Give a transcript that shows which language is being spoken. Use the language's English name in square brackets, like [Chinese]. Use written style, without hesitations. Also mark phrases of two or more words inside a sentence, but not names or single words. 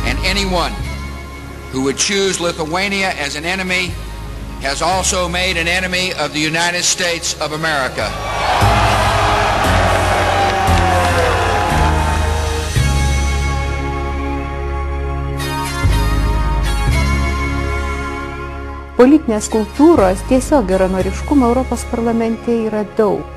[English] anyone who would choose Lithuania as an enemy has also made an enemy of the United States of America. [Lithuanian] Politinės kultūros tiesiog geranoriškumo Europos parlamente yra daug.